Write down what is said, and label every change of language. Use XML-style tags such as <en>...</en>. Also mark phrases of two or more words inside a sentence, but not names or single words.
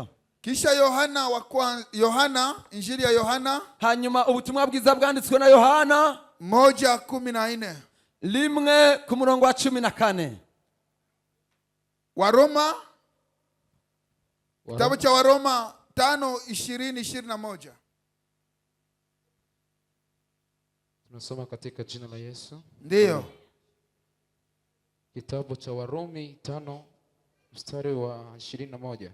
<sw>Kisha Injili ya Yohana.</sw> <rw>Hanyuma ubutumwa bwiza bwanditswe na Yohana 1:14. 1 ku murongo wa 14.</rw> <sw>Waroma. Kitabu cha Waroma 5:20-21. Tunasoma katika jina la Yesu. Ndiyo. Kitabu cha Warumi 5 mstari wa 21.</sw>